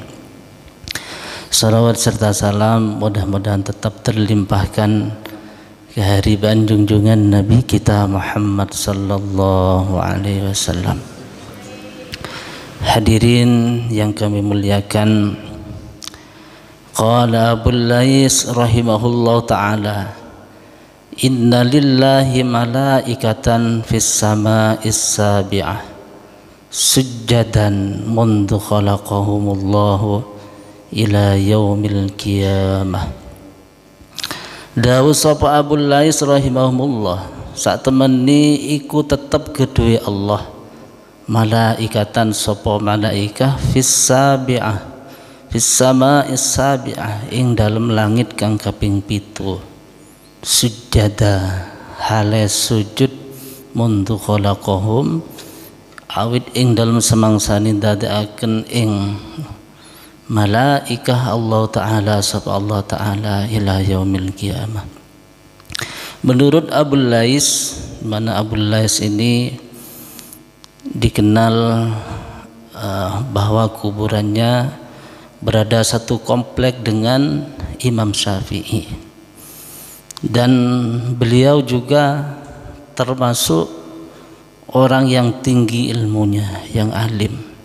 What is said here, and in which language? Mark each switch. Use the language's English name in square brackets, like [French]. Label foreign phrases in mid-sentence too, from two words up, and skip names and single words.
[Indonesian] Salawat serta salam mudah-mudahan tetap terlimpahkan kehariban junjungan Nabi kita Muhammad [Arabic] صلى الله عليه وسلم. [Indonesian] Hadirin yang kami muliakan, [Arabic] قال أبو الليث رحمه الله تعالى إن لله ملائكة في السماء السابعة سجدا منذ خلقهم الله إلى يوم القيامة. [Javanese] Dawu sapa Abul Lais rahimahumullah, sak temeni iku tetep kedue Allah malaikatan sapa malaikah [Arabic] في السابعة في السماء السابعة, [Javanese] ing dalem langit kang kaping 7, sujada hale sujud [Arabic] منذ خلقهم [Javanese] awit ing dalem semangsani dadekaken ing malaikah Allah taala sapa Allah taala [Arabic] إلى يوم القيامة. [Indonesian] Menurut Abul Lais, mana Abul Lais ini dikenal bahwa kuburannya berada satu komplek dengan Imam Syafi'i, dan beliau juga termasuk orang yang tinggi ilmunya, yang alim.